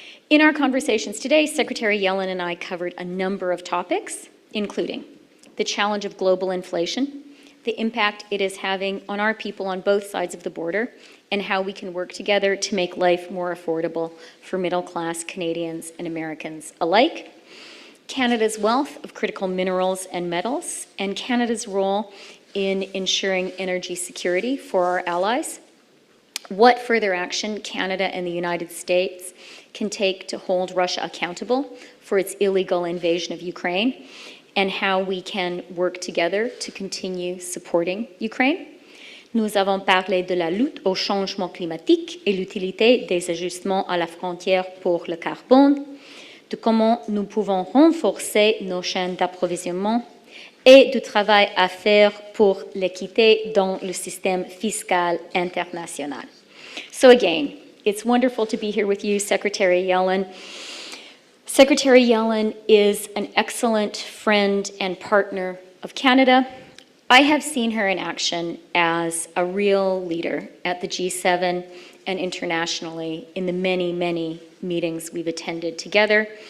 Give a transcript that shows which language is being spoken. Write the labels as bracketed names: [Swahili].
[English] In our conversations today, Secretary Yellen and I covered a number of topics, including the challenge of global inflation, the impact it is having on our people on both sides of the border, and how we can work together to make life more affordable for middle-class Canadians and Americans alike, Canada's wealth of critical minerals and metals, and Canada's role in ensuring energy security for our allies, what further action Canada and the United States can take to hold Russia accountable for its illegal invasion of Ukraine, and how we can work together to continue supporting Ukraine. [French] Nous avons parlé de la lutte au changement climatique et l'utilité des ajustements à la frontière pour le carbone, de comment nous pouvons renforcer nos chaînes d'approvisionnement et du travail à faire pour l'équité dans le système fiscal international. [English] So again, it's wonderful to be here with you, Secretary Yellen. Secretary Yellen is an excellent friend and partner of Canada. I have seen her in action as a real leader at the G7 and internationally in the many, many meetings we've attended together.